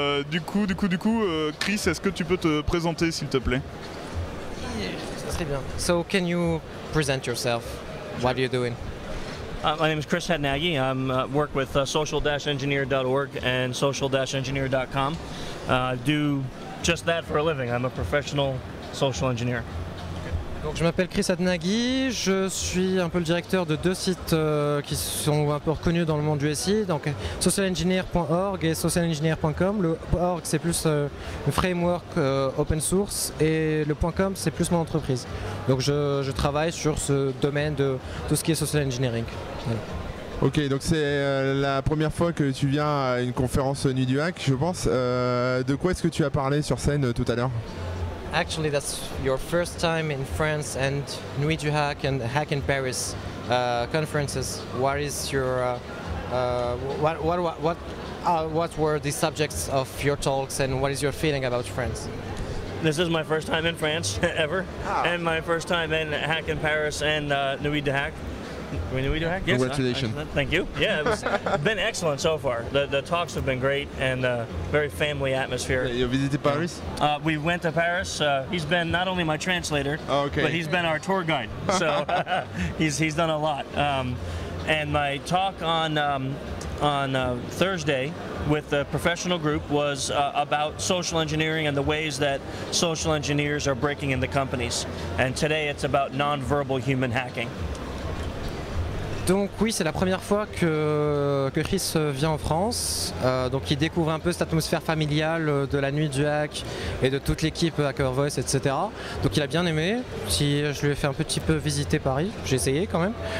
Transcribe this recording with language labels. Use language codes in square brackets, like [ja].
[fr] Du coup, Chris, est-ce que tu peux te présenter s'il te plaît? Ça serait bien. [en] So can you present yourself? What are you doing? My name is Chris Hadnaghi. I work with social-engineer.org and social-engineer.com. Do just that for a living. I'm a professional social engineer. [fr] Donc, je m'appelle Chris Hadnaghi, je suis un peu le directeur de deux sites qui sont un peu reconnus dans le monde du SI, donc socialengineer.org et socialengineer.com. Le .org c'est plus le framework open source et le .com c'est plus mon entreprise. Donc je travaille sur ce domaine de tout ce qui est social engineering. Voilà. Ok, donc c'est la première fois que tu viens à une conférence NUDUAC, je pense. De quoi est-ce que tu as parlé sur scène tout à l'heure? [en] Actually, that's your first time in France and NUDUAC and Hack in Paris conferences. What is your what were the subjects of your talks and what is your feeling about France? This is my first time in France ever, and my first time in Hack in Paris and NUDUAC. Yes, congratulations. Thank you. Yeah, it's been excellent so far. The talks have been great and very family atmosphere. You visited Paris? We went to Paris. He's been not only my translator, but he's been our tour guide. So he's done a lot. And my talk on Thursday with the professional group was about social engineering and the ways that social engineers are breaking into companies. And today it's about non-verbal human hacking. [fr] Donc oui, c'est la première fois que Chris vient en France, donc il découvre un peu cette atmosphère familiale de la NUDUAC et de toute l'équipe Hacker Voice, etc. Donc il a bien aimé, je lui ai fait un petit peu visiter Paris, j'ai essayé quand même.